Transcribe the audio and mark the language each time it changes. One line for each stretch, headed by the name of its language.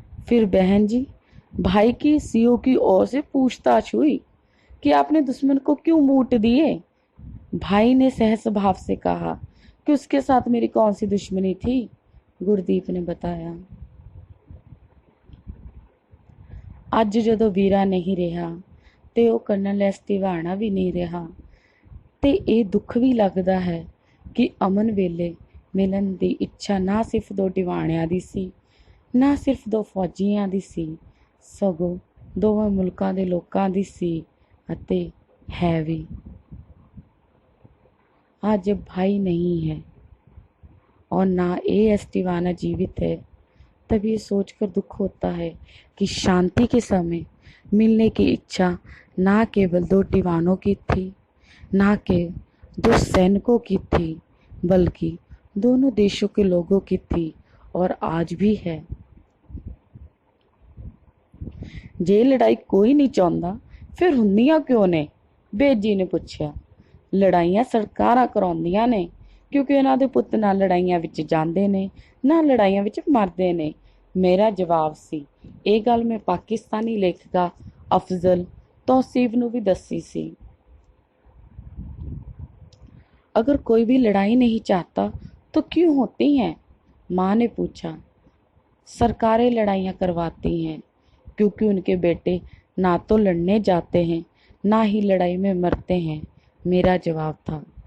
Hindi: फिर बहन जी भाई की CO की ओर से पूछताछ हुई कि आपने दुश्मन को क्यों बूट दिए। भाई ने सहज भाव से कहा कि उसके साथ मेरी कौन सी दुश्मनी थी। गुरदीप ने बताया।
Punjabi: ਅੱਜ ਜਦੋਂ ਵੀਰਾ नहीं रहा ਤੇ ਉਹ कर्नल S टिवाणा भी नहीं रहा ਤੇ ਇਹ ਦੁੱਖ ਵੀ ਲੱਗਦਾ ਹੈ ਕਿ ਅਮਨ ਵੇਲੇ ਮਿਲਣ ਦੀ ਇੱਛਾ ਨਾ ਸਿਰਫ ਦੋ ਟਿਵਾਣਿਆਂ ਦੀ ਸੀ, ਨਾ ਸਿਰਫ ਦੋ ਫੌਜੀਆਂ ਦੀ ਸੀ, ਸਗੋਂ ਦੋਵਾਂ ਮੁਲਕਾਂ ਦੇ ਲੋਕਾਂ ਦੀ ਸੀ ਅਤੇ ਹੈ ਵੀ।
Hindi: आज जब भाई नहीं है और ना AS टिवाना जीवित है, तब ये सोचकर दुख होता है कि शांति के समय मिलने की इच्छा ना केवल दो टिवानों की थी, ना के दो सैनिकों की थी, बल्कि दोनों देशों के लोगों की थी और आज भी है। जे लड़ाई कोई नहीं चाहता
Punjabi: ਫਿਰ ਹੁੰਦੀਆਂ ਕਿਉਂ ਨੇ? ਬੇਜੀ ਨੇ ਪੁੱਛਿਆ। ਲੜਾਈਆਂ ਸਰਕਾਰਾਂ ਕਰਾਉਂਦੀਆਂ ਨੇ, ਕਿਉਂਕਿ ਇਹਨਾਂ ਦੇ ਪੁੱਤ ਨਾ ਲੜਾਈਆਂ ਵਿੱਚ ਜਾਂਦੇ ਨੇ, ਨਾ ਲੜਾਈਆਂ ਵਿੱਚ ਮਰਦੇ ਨੇ, ਮੇਰਾ ਜਵਾਬ ਸੀ। ਇਹ ਗੱਲ ਮੈਂ ਪਾਕਿਸਤਾਨੀ ਲੇਖਿਕਾ ਅਫਜ਼ਲ तौसीफ ਨੂੰ ਵੀ ਦੱਸੀ ਸੀ।
Hindi: अगर कोई भी लड़ाई नहीं चाहता तो क्यों होती हैं? माँ ने पूछा। सरकारें लड़ाइयाँ करवाती हैं, क्योंकि उनके बेटे ना तो लड़ने जाते हैं, ना ही लड़ाई में मरते हैं, मेरा जवाब था।